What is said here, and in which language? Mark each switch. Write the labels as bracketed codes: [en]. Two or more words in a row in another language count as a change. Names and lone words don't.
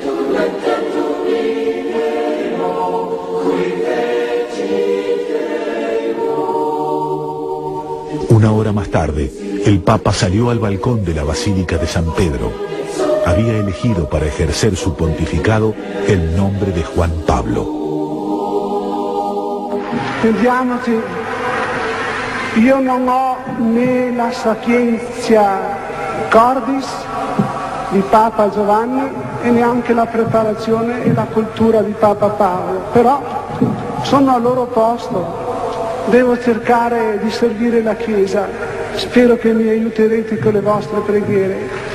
[es] Una hora más tarde, el Papa salió al balcón de la Basílica de San Pedro. Había elegido para ejercer su pontificado el nombre de Juan Pablo. [it] Pensiamoci, io non ho né la [la] sapienza cordis [it] di Papa Giovanni e neanche la preparazione e la cultura di Papa Paolo, però sono al loro posto, devo cercare di servire la Chiesa, spero che mi aiuterete con le vostre preghiere.